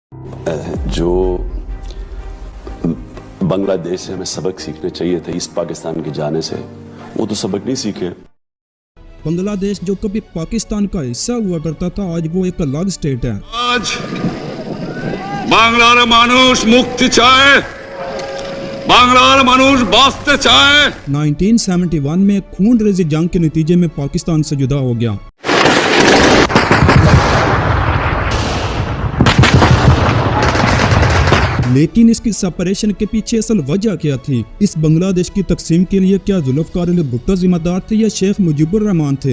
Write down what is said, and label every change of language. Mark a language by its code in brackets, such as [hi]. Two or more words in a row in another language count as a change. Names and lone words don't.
[ur] جو بنگلہ دیش سے ہمیں سبق سیکھنے چاہیے تھے ایسٹ پاکستان کے جانے سے، وہ تو سبق نہیں سیکھے۔ بنگلہ دیش جو کبھی پاکستان کا حصہ ہوا کرتا تھا، آج وہ ایک الگ اسٹیٹ ہے۔ [bn] آج বাংলার মানুষ মুক্তি চায়, বাংলার মানুষ বাঁচতে চায়۔ [ur] 1971 میں خون ریزی جنگ کے نتیجے میں پاکستان سے جدا ہو گیا۔ لیکن اس کی سپریشن کے پیچھے اصل وجہ کیا تھی؟ اس بنگلہ دیش کی تقسیم کے لیے کیا ذوالفقار علی بھٹو ذمہ دار تھے یا شیخ مجیب الرحمان تھے؟